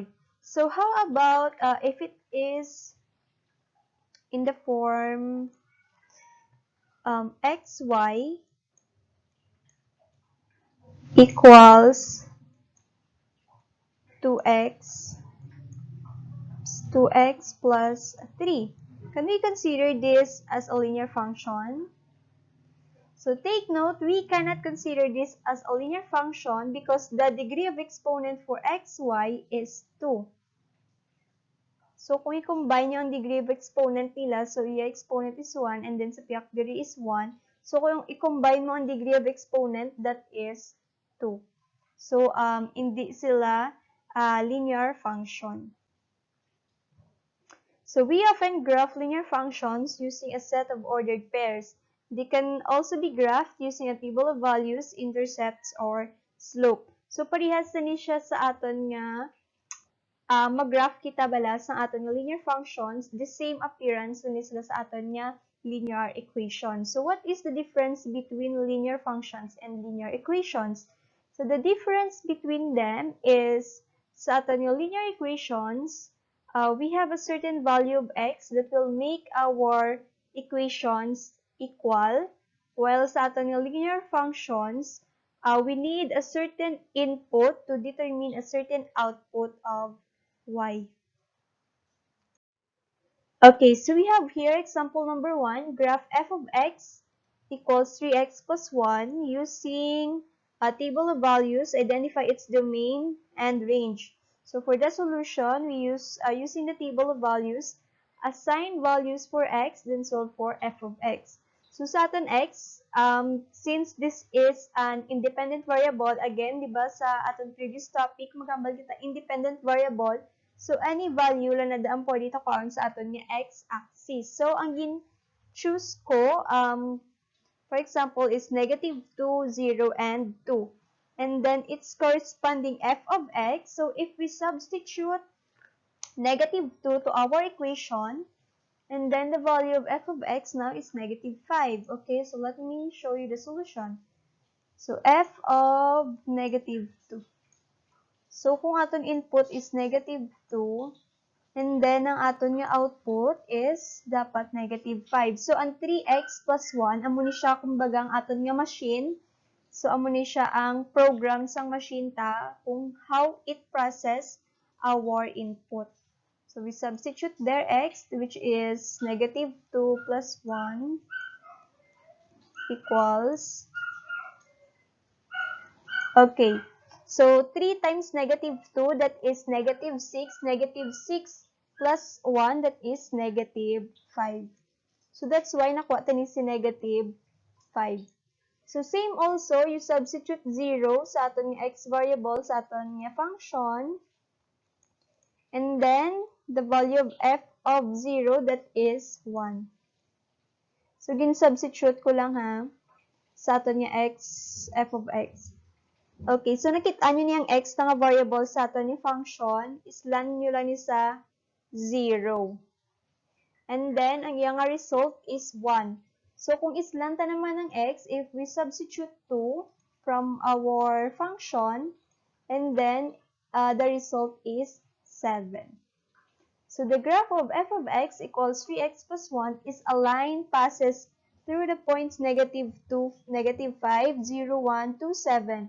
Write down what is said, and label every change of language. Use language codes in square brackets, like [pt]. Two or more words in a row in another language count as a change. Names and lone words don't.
[en] So how about if it is in the form xy equals 2x plus 3. Can we consider this as a linear function? So take note, we cannot consider this as a linear function because the degree of exponent for xy is 2. [tl] So kung i-combine nyo ang [en] degree of exponent [tl] nila, so yung [en] exponent is 1 and then [tl] sa piyak diri is 1. [en] So [tl] kung i-combine mo ang [en] degree of exponent, that is 2. [tl] So hindi sila [en] linear function. So we often graph linear functions using a set of ordered pairs. They can also be graphed using a table of values, intercepts, or slope. [hil] So parehas na ni siya sa aton nga mag-graph kita bala sa aton nga [en] linear functions, the same appearance [hil] dun sila sa aton nga [en] linear equation. So what is the difference between linear functions and linear equations? So the difference between them is [hil] sa aton nga [en] linear equations, we have a certain value of x that will make our equations equal, while [hil] sa aton nga [en] linear functions, we need a certain input to determine a certain output of y. Okay, so we have here example number 1, graph f of x equals 3x plus 1 using a table of values, identify its domain and range. So for the solution, we use using the table of values, assign values for x, then solve for f of x. So [hil] sa aton [en] x, since this is an independent variable, again, di ba sa aton previous topic, magambal kita independent variable. [hil] So, [en] any value [hil] lang na daan po dito karon sa aton nga x-axis. [en] So, [hil] ang gin-choose ko, [en] for example, is negative 2, 0, and 2. And then, its corresponding f of x. So, if we substitute negative 2 to our equation, and then the value of f of x now is negative 5. Okay, so let me show you the solution. So, f of negative 2. So, [hil] kung aton [en] input is negative 2, and then [hil] ang aton nga [en] output is dapat negative 5. [hil] So, ang 3x plus 1, amo ni siya kumbaga ang aton nga machine. So, amo ni siya ang program sang machine ta kung [en] how it process our input. So, we substitute there x, which is negative 2 plus 1 equals, okay. So, 3 times negative 2, that is negative 6. Negative 6 plus 1, that is negative 5. So, that's why [hil] nakuha tani si [en] negative 5. So, same also, you substitute 0 [hil] sa aton nga [en] x variable, [hil] sa aton nga [en] function. And then, the value of f of 0, that is 1. [hil] So, gin-substitute ko lang ha, sa aton nga x, [en] f of x. [hil] Okay, so nakita nyo niyang x na nga variable sa ato ni function, islan nyo lang ni sa 0. [en] And then, [hil] ang iyang result is 1. [en] So, [tl] kung islan ta naman ng [en] x, if we substitute 2 from our function, and then, the result is 7. So, the graph of f of x equals 3x plus 1 is a line passes through the points negative 2, negative 5, 0, 1, 2, 7.